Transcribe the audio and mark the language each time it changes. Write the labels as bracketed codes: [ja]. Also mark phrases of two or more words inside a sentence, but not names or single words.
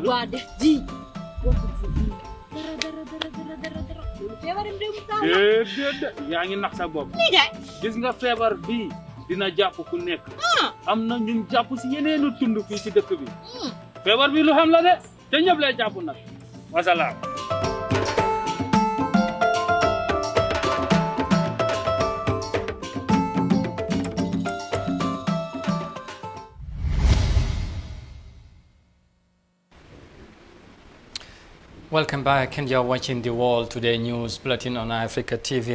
[wo] ñun waa def ji bokkul foofu dara loolu feebari mbirum taalat. déedéet yaa ngi nax sa bopp. nijaay. gis nga feebar bii dina jàpp ku nekk. am na ñun jàpp si yeneenu tund fii si dëkk bi. feebar bi lu xam la de te ñëpp lay jàpp nag wasalaam. [en] Welcome back, and you're watching the World Today News Bulletin on Africa TV.